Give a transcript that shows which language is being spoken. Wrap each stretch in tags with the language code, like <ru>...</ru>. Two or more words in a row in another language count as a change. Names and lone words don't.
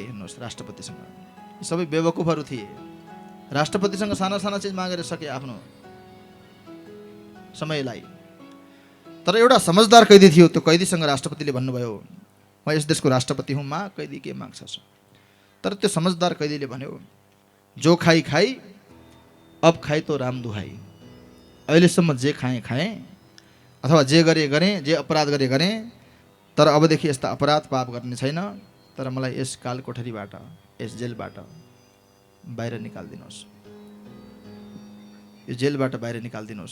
<ne>हेर्नुहोस्, राष्ट्रपतिसँग सबै बेवकुफहरू थिए। राष्ट्रपतिसँग साना साना चिज मागेर सके आफ्नो समयलाई। तर एउटा समझदार कैदी थियो। त्यो कैदीसँग राष्ट्रपतिले भन्नुभयो, म यस देशको राष्ट्रपति हुँ, माग कैदी के माग्छस्? तर त्यो समझदार कैदीले भन्यो,</ne> <hi>जो खाई खाई अब खाई तो राम दुहाई।</hi> <ne>अहिलेसम्म जे खाएँ अथवा जे गरेँ, जे अपराध गरेँ, तर अबदेखि यस्ता अपराध पाप गर्ने छैन। तर मलाई यस काल कोठरीबाट, यस जेलबाट बाहिर निकालिदिनुहोस्, यो जेलबाट बाहिर निकालिदिनुहोस्।</ne>